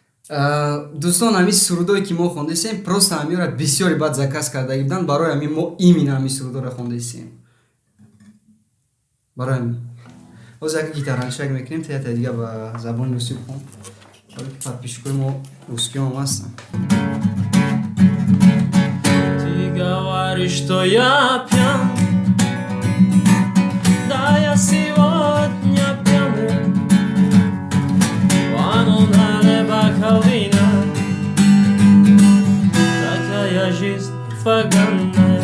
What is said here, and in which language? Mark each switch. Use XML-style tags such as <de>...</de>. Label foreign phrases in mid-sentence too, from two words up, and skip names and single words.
<tg>дӯстон, ҳамин сурудое ки мо хондесем просто ҳамиёра бисёри бад заказ кардаги буданд. Барои ҳамин мо именно ҳамин сурудоро хондесем. Барои ҳамин ҳозир як гитараншак мекунем, та дига ба забони русӣ бхон. Подписчикои мо русскиём ҳастанд.</tg> <ru>Ты говоришь, что я пьян, да я сегодня пьяный. Вану нале бокал вина, такая жизнь поганая.</ru>